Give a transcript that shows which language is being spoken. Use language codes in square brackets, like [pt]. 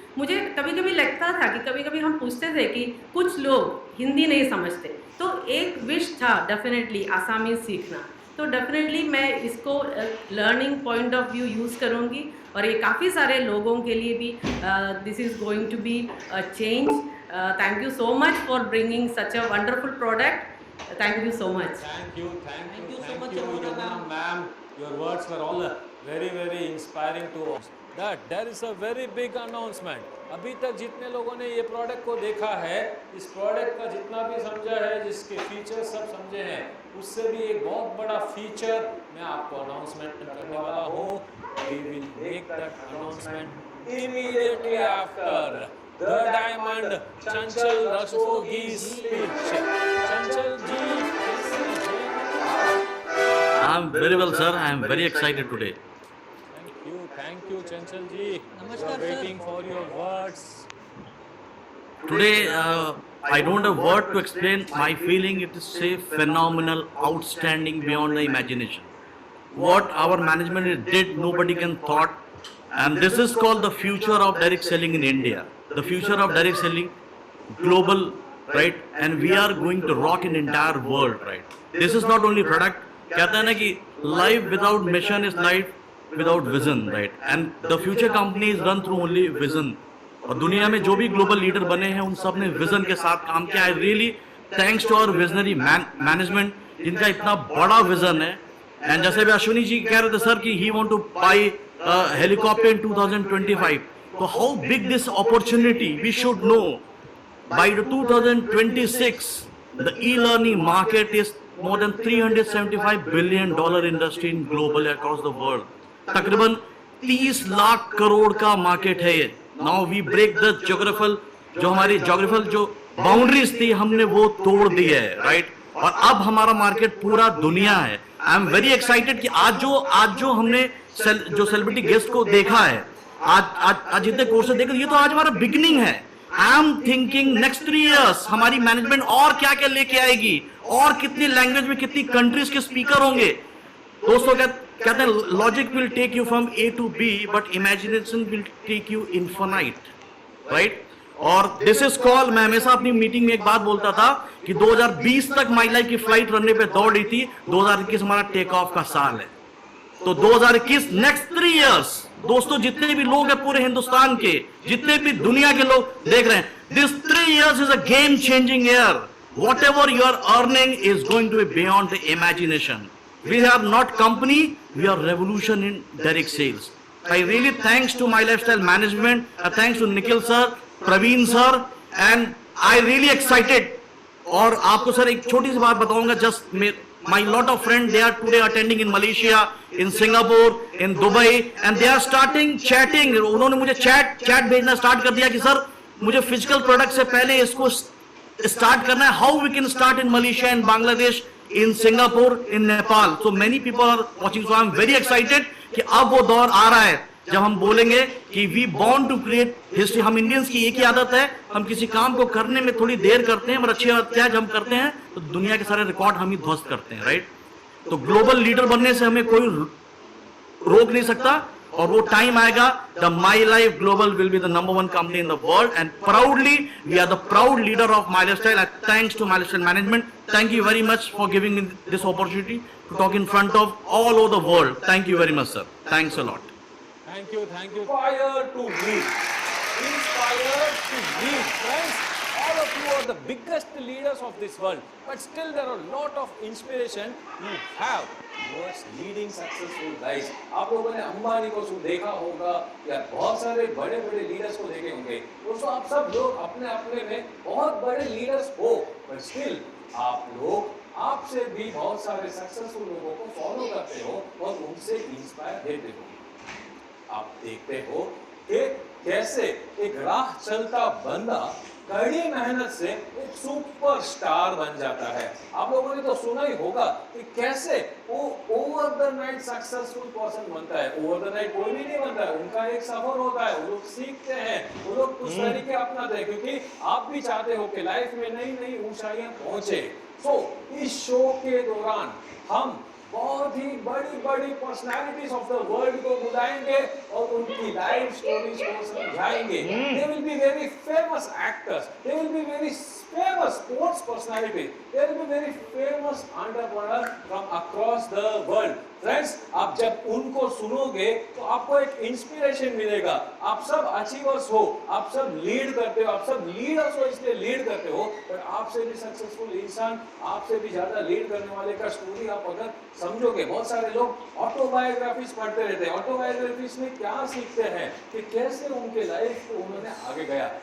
[hi] मुझे कभी कभी लगता था कि कभी कभी हम पूछते थे कि कुछ लोग हिंदी नहीं समझते, तो एक विश था डेफिनेटली आसामी सीखना। तो डेफिनेटली मैं इसको learning point of view use करूँगी, और ये काफ़ी सारे लोगों के लिए भी [en] This is going to be a change. Thank you so much for bringing such a wonderful product. Thank you so much. Thank you, thank you so much, Yamuna Yamuna ma'am. Your words were all very, very inspiring to us. That there is a very big announcement. [hi] अभी तक जितने लोगों ने ये product को देखा है, इस प्रोडक्ट का जितना भी समझा है, जिसके फीचर्स सब समझे हैं, उससे भी एक बहुत बड़ा फीचर मैं आपको अनाउंसमेंट करने वाला हूँ। [en] We will make that announcement immediately after the Diamond Chanchal Rastogi's speech. Chanchal ji, I'm very well, sir. I'm very excited today. thank you, Chanchal ji. Namaskar, We are waiting for your words. Today, I don't have word to explain my feeling. It is say phenomenal, outstanding, beyond the imagination. What our management did, nobody can thought. And this is called the future of direct selling in India. The future of direct selling, global, right? And we are going to rock in entire world, right? This is not only product. [hi] कहते हैं ना कि [en] life without mission is life without vision, right? And the future companies run through only vision. [hi] और दुनिया में जो भी global leader बने हैं उन सब ने विजन के साथ काम किया है। [en] really thanks to our visionary management [hi] जिनका इतना बड़ा विजन है। [en] and [hi] जैसे भी अश्विनी जी कह रहे थे सर कि [en] He want to buy helicopter in 2025, तो how big this opportunity we should know. By 2026 the e-learning market is more than $375 billion industry in global across the world. [hi] तकरीबन 30 लाख करोड़ का मार्केट है ये। [en] Now we break the geographical, [hi] जो हमारी geographical जो boundaries थी हमने वो तोड़ दी है, राइट? और अब हमारा मार्केट पूरा दुनिया है। [en] I am very excited [hi] कि आज जो हमने जो सेलिब्रिटी गेस्ट को देखा है, आज जितने कोर्सेज देखे, ये तो आज हमारा बिगिनिंग है। [en] I am thinking next 3 years [hi] हमारी मैनेजमेंट और क्या क्या लेके आएगी, और कितनी लैंग्वेज में कितनी कंट्रीज के स्पीकर होंगे। दोस्तों कहते हैं [en] Logic will take you from A to B but imagination will take you infinite, right? [hi] और [en] this is call, [hi] मैं हमेशा अपनी मीटिंग में एक बात बोलता था कि 2020 तक माई लाइफ की फ्लाइट रनवे पे दौड़ रही थी, 2021 हमारा टेक ऑफ का साल है। तो 2021 नेक्स्ट 3 years दोस्तों, जितने भी लोग हैं पूरे हिंदुस्तान के, जितने भी दुनिया के लोग देख रहे हैं, [en] This 3 years is a game changing year. Whatever you are earning is going to be beyond the imagination. We are not company, we are revolution in direct sales. I really thanks to My Lifestyle management, thanks to Nikhil sir, Praveen sir, and I really excited. [hi] और आपको sir एक छोटी सी बात बताऊंगा, [en] just my lot of friends, they are today attending in Malaysia, in Singapore, in Dubai, and they are starting chatting. [hi] उन्होंने मुझे chat भेजना start कर दिया कि सर मुझे फिजिकल प्रोडक्ट से पहले इसको स्टार्ट करना है। [en] How we can start in Malaysia, in Bangladesh, in Singapore, in Nepal. So many people are watching, so I am very excited [hi] कि अब वो दौर आ रहा है जब हम बोलेंगे कि [en] We born to create history. [hi] हम इंडियंस की एक ही आदत है, हम किसी काम को करने में थोड़ी देर करते हैं, पर अच्छी बात क्या है, जब हम करते हैं तो दुनिया के सारे रिकॉर्ड हम ही ध्वस्त करते हैं, राइट? तो ग्लोबल लीडर बनने से हमें कोई रोक नहीं सकता, और वो टाइम आएगा [en] The My Life Global will be the number 1 company in the world, and proudly we are the proud leader of My Lifestyle. Thanks to My Lifestyle management. Thank you very much for giving me this opportunity to talk in front of all over the world. Thank you very much sir, thanks a lot. Thank you. Inspire to lead. Inspire to lead, friends. All of you are the biggest leaders of this world, but still there are a lot of inspiration you have towards leading successful lives. [hi] आप लोगों ने अंबानी को देखा होगा या बहुत सारे बड़े बड़े लीडर्स को देखे होंगे। दोस्तों, आप सब लोग अपने अपने में बहुत बड़े लीडर्स हो, [en] but still [hi] आप लोग आपसे भी बहुत सारे सक्सेसफुल लोगों को फॉलो करते हो और उनसे इंस्पायर देते हो। आप देखते हो कि कैसे एक राह चलता बंदा कड़ी मेहनत से एक सुपरस्टार बन जाता है। आप लोगों ने तो सुना ही होगा कि कैसे वो over the night successful person बनता है। ओवर द नाइट कोई भी नहीं बनता है, उनका एक सफर होता है, वो लोग सीखते हैं, वो लोग कुछ तरीके अपनाते हैं, क्योंकि आप भी चाहते हो कि लाइफ में नई नई ऊंचाइयां पहुंचे। सो इस शो के दौरान हम बहुत ही बड़ी बड़ी पर्सनालिटीज ऑफ द वर्ल्ड को बुलाएंगे और उनकी लाइफ स्टोरीज को समझाएंगे. [en] They will be very famous actors. They will be very famous sports personalities. They will be very famous entrepreneurs from across the world. [hi] Friends, आप जब उनको सुनोगे तो आपको एक इंस्पिरेशन मिलेगा. आप सब अचीवर्स हो, आप सब लीड करते हो, आप सब लीडर्स हो, इसलिए लीड करते हो. पर आपसे भी सक्सेसफुल इंसान, आपसे भी ज्यादा लीड करने वाले का स्टोरी आप अगर समझोगे. बहुत सारे लोग ऑटोबायोग्राफीज पढ़ते रहते हैं. ऑटोबायोग्राफीज में क्या सीखते हैं कि कैसे उनके लाइफ को उन्होंने आगे गया.